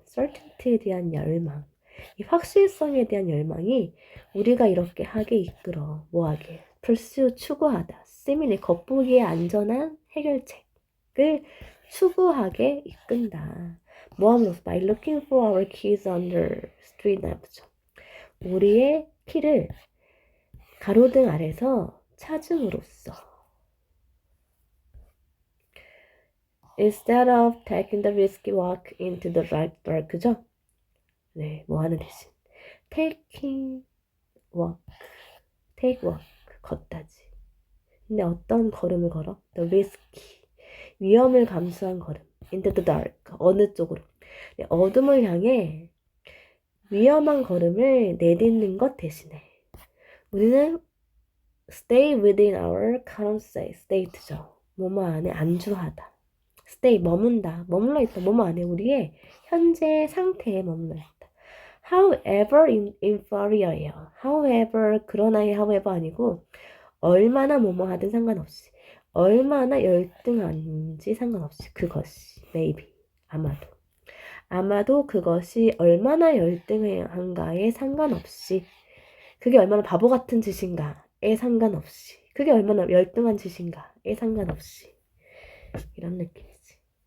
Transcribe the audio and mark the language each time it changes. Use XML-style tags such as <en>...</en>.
<ko>certainty에 대한 열망. 이 확실성에 대한 열망이 우리가 이렇게 하게 이끌어. 뭐하게? pursue, 추구하다. seemingly 겉보기에 안전한 해결책을 추구하게 이끈다. 뭐함으로써?</ko> <en>by looking for our keys under street lamps.</en> <ko>우리의 키를 가로등 아래서 찾음으로써.</ko> <en>Instead of taking the risky walk into the dark,</en> <ko>그죠? 네, 뭐 하는 대신. take walk, 걷다지. 근데 어떤 걸음을 걸어?</ko> <en>The risky,</en> <ko>위험을 감수한 걸음.</ko> <en>into the dark.</en> <ko>어느 쪽으로. 어둠을 향해 위험한 걸음을 내딛는 것 대신에 우리는</ko> <en>stay within our current state</en> <ko>죠. 뭐뭐 안에 안주하다. stay, 머문다. 머물러 있다. 뭐뭐 안에 우리의 현재 상태에 머물러 있다. however inferior예요. however, 그러나의 however 아니고 얼마나 뭐뭐 하든 상관없이 얼마나 열등한지 상관없이 그것이 maybe 아마도 그것이 얼마나 열등한가에 상관없이 그게 얼마나 바보 같은 짓인가에 상관없이 그게 얼마나 열등한 짓인가에 상관없이 이런 느낌이지.</ko>